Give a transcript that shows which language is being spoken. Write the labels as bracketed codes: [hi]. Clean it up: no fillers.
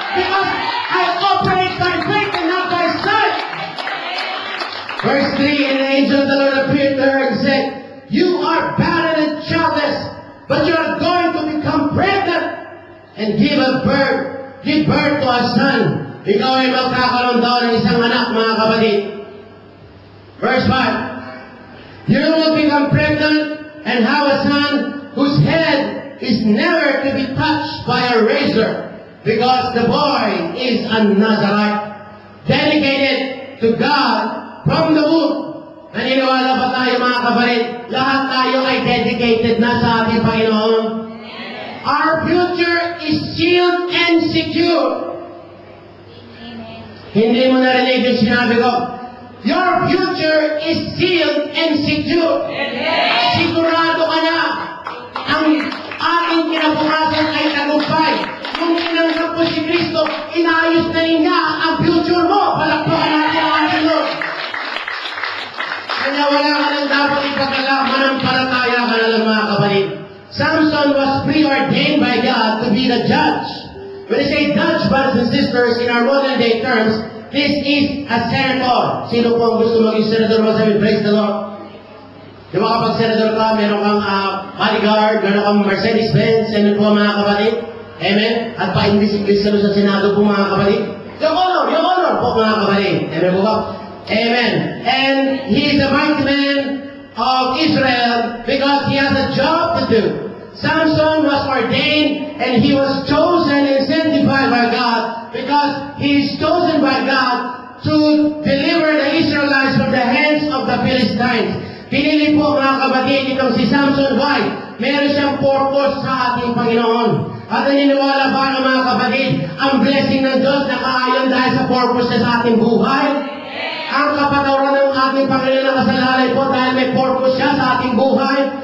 [en] Because I operate by faith and not by sight. Verse 3, and the angel of the Lord appeared to her and said, you are barren and childless, but you are going to become pregnant and give birth to a son. [tl] Ikaw ay magkakaroon daw ng isang anak, mga kapatid. [en] Verse 5, you will become pregnant and have a son whose head is never to be touched by a razor, because the boy is a Nazarite, dedicated to God from the womb. [tl] Naniniwala ba tayo, mga kapatid? Lahat tayo ay dedicated na sa ating Panginoon. [en] Our future is sealed and secure. [tl] Hindi mo narinig yung sinabi ko. [en] Your future is sealed and secure. [tl] Sigurado ka na. Ang ating kinabukasan ay tagumpay. Kung tinanggap mo si Kristo, inayos na niya ang future mo. Palakpakan natin ang ating Lord. Kaya wala ka nang dapat ipagkakamananampalataya ka na lang mga kapatid. [en] Samson was preordained by God to be the judge. When I say judge, brothers and sisters, in our modern day terms, this is a senator. [tl] Sino po ang gusto maging senator? Masabi, [en] praise the Lord. [tl] Di ba kapag senator ka, meron kang bodyguard, meron kang Mercedes-Benz, ano po mga kapatid? Amen? At pa-English ka sa Senado po mga kapatid? Yung honor po mga kapatid. Amen po ba? Amen. [en] And he is a mighty man of Israel because he has a job to do. Samson was ordained and he was chosen and sanctified by God because he is chosen by God to deliver the Israelites from the hands of the Philistines. [tl] Pinili po mga kapatid itong si Samson. Why? Meron siyang purpose sa ating Panginoon. At naniniwala ba ng mga kapatid, ang blessing ng Diyos nakaayon dahil sa purpose niya sa ating buhay? Ang kapatawaran ng ating Panginoon na kasalalay po dahil may purpose siya sa ating buhay.